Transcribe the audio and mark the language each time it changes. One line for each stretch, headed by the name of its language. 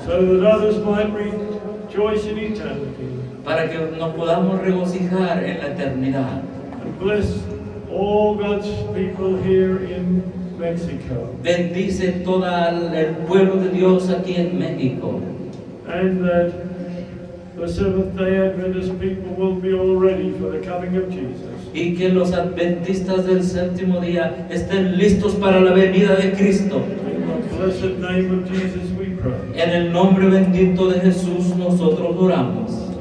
English: So that others might rejoice in eternity.
Spanish: Para que nos podamos regocijar en la eternidad.
English: And bless all God's people here in Mexico.
Spanish: Bendice todo el pueblo de Dios aquí en México.
English: And that the Seventh-day Adventist people will be all ready for the coming of Jesus.
Spanish: Y que los adventistas del séptimo día estén listos para la venida de Cristo.
English: In the blessed name of Jesus we pray.
Spanish: En el nombre bendito de Jesús nosotros oramos.